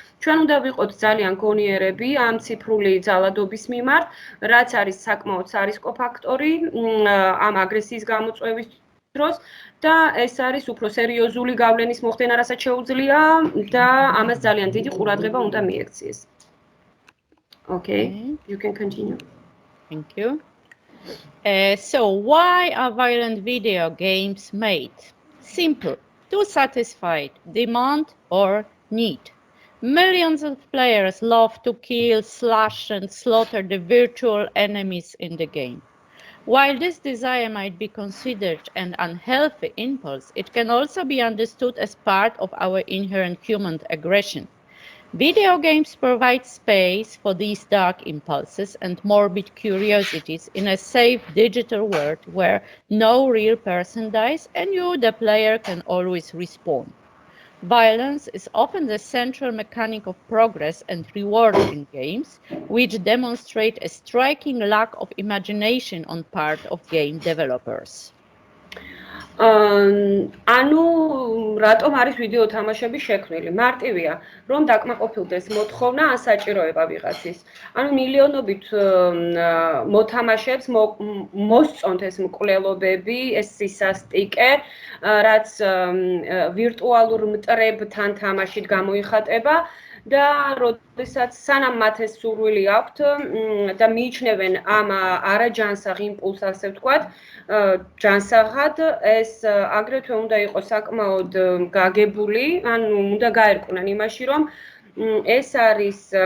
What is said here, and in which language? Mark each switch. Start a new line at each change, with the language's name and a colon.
Georgian: ჩვენ უნდა ვიყოთ ძალიან გონიერები ამ ციფრული ძალადობის მიმართ, რაც არის საკმაოდ სარისკო ფაქტორი ამ აგრესიის გამოწვევის დროს და ეს არის უფრო სერიოზული გავლენის მოხდენა, რასაც sheუძლია და ამას ძალიან დიდი ყურადღება უნდა მიექციეს.
English: Okay, you can continue. Thank you. So why are violent video games made? Simple, to satisfy demand or need. Millions of players love to kill, slash, and slaughter the virtual enemies in the game. While this desire might be considered an unhealthy impulse, it can also be understood as part of our inherent human aggression. Video games provide space for these dark impulses and morbid curiosities in a safe digital world where no real person dies and you, the player, can always respawn. Violence is often the central mechanic of progress and reward in games, which demonstrate a striking lack of imagination on part of game developers.
Georgian: ანუ რატომ არის ვიდეო თამაშები შექმნილი? მარტივია, რომ დაკმაყოფილდეს მოთხოვნა ან საჭიროება ვიღაცის. ანუ მილიონობით მოთამაშეებს მოსწონთ ეს მკვლელობები, ეს სისასტიკე, რაც ვირტუალურ მტრებთან თამაშით გამოიხატება და როდესაც სანამ მათ ეს სურვილი აქვთ და მიიჩნევენ ამ არაჯანსაღ იმპულს, ასე ვთქვათ, ჯანსაღად ეს აგრეთვე უნდა იყოს საკმაოდ გაგებული, ანუ უნდა გაერკვნენ იმაში, რომ ეს არის